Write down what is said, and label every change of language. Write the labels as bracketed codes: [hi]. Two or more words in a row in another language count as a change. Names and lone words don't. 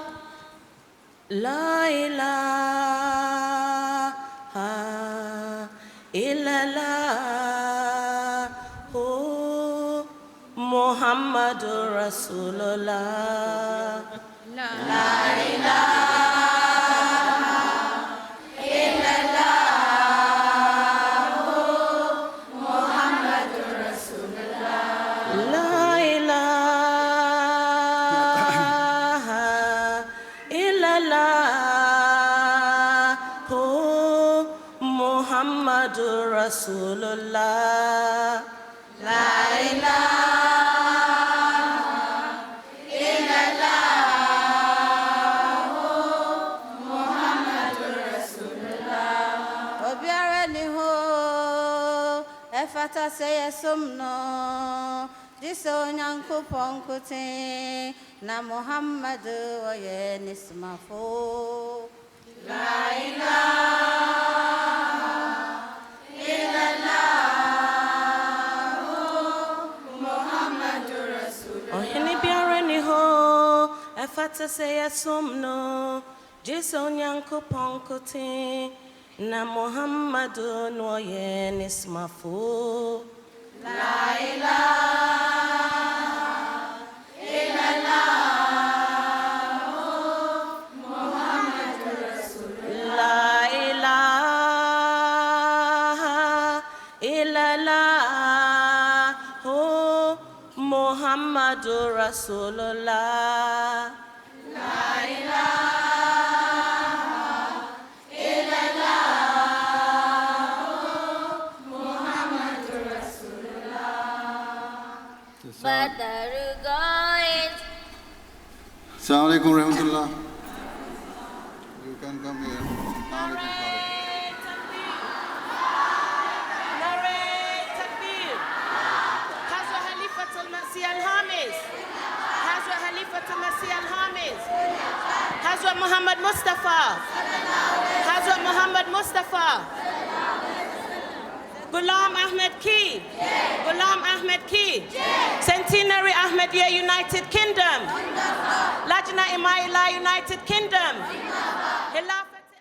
[ar] لا إله إلا الله، أوه محمد رسول الله. لا لا إله إلا الله، أوه محمد رسول الله. لا إله إلا الله، أوه محمد رسول الله. [ak] Obiara ni ho efata se yesomno diso nyankopon kote na Muhammad oye nismafo. [ar] لا إله إلا الله، أوه محمد رسول الله. [ak] Ohini biara ni ho efata se yesomno diso nyankopon kote na Muhammad oye nismafo. [ar] لا إله إلا الله، أوه محمد رسول الله. لا إله إلا الله، أوه محمد رسول الله. لا إله السلام عليكم رحمة الله. [en] You can come here. [ar] نعرة تكبير. حضرة خليفة المسيح الخامس. حضرة خليفة المسيح الخامس. حضرة محمد مصطفى. حضرة محمد مصطفى. [ur] Ghulam Ahmed Key. Ghulam Ahmed Key. [en] Centenary Ahmadiyya United Kingdom. Lajna Imaila United Kingdom. Hilaf